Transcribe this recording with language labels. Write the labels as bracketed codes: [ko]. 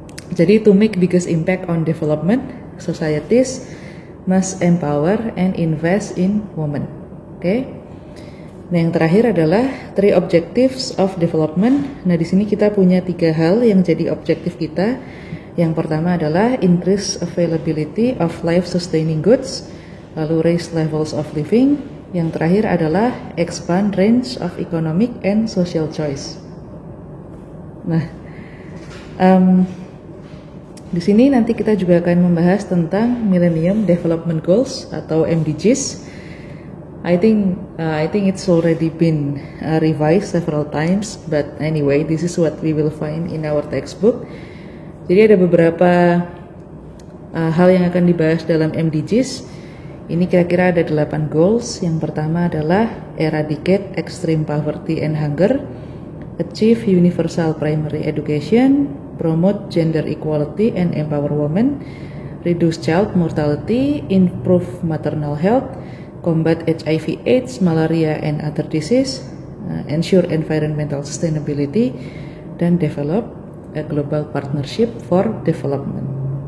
[en] Jadi, to make biggest impact on development, societies must empower and invest in women. Oke. [id] Nah, yang terakhir adalah [en] 3 objectives of development. [id] Nah, di sini kita punya 3 hal yang jadi objektif kita. Yang pertama adalah [en] increase availability of life-sustaining goods, [id] lalu [en] raise levels of living. [id] Yang terakhir adalah [en] expand range of economic and social choice. [id] Nah, di sini nanti kita juga akan membahas tentang Millennium Development Goals atau MDGs. [en] I think it's already been revised several times, but anyway, this is what we will find in our textbook. [id] Jadi ada beberapa hal yang akan dibahas dalam MDGs. Ini kira-kira ada 8 goals. Yang pertama adalah [en] eradicate extreme poverty and hunger, achieve universal primary education, promote gender equality and empower women, reduce child mortality, improve maternal health, combat HIV/AIDS, malaria and other disease, ensure environmental sustainability, dan develop a global partnership for development.